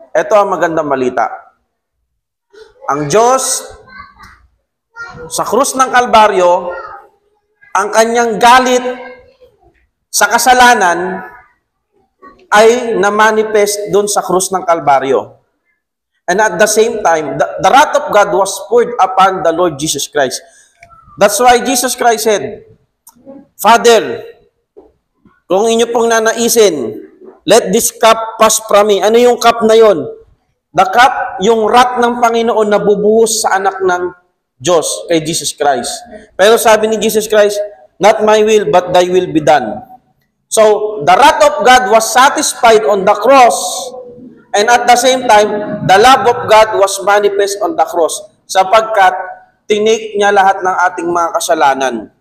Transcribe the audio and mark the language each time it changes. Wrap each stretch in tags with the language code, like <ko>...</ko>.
<tl>Ito ang magandang balita. Ang Diyos, sa krus ng Kalbaryo, ang Kanyang galit sa kasalanan ay na-manifest dun sa krus ng Kalbaryo.</tl> <en>And at the same time, the wrath of God was poured upon the Lord Jesus Christ. That's why Jesus Christ said, Father,</en> <tl>kung inyo pong nanaisin,</tl> <en>let this cup pass from me.</en> <tl>Ano yung cup na yon?</tl> <en>The cup,</en> <tl>yung wrath ng Panginoon na bubuhos sa anak ng Diyos, kay Jesus Christ. Pero sabi ni</tl> <en>Jesus Christ, not my will, but thy will be done. So, the wrath of God was satisfied on the cross, and at the same time, the love of God was manifest on the cross,</en> <tl>sapagkat tinake niya lahat ng ating mga kasalanan.</tl>